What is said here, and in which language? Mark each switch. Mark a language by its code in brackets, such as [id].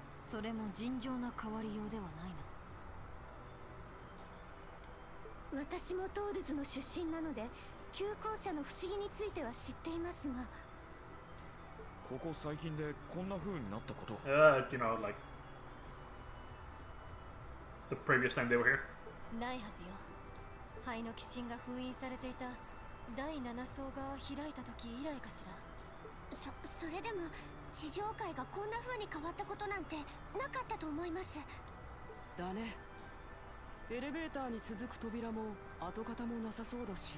[ja] それも尋常な変わりようではないな。私もトールズの出身なので、旧校舎の不思議については知っていますが。ここ最近でこんな風になったこと。 [en] You know, like the previous time they were here. [ja] ないはずよ。灰の鬼神が封印されていた第7層が開いた時以来かしら。それでも地上界がこんな風に変わったことなんてなかったと思います。だね。エレベーターに続く扉も跡形もなさそうだし。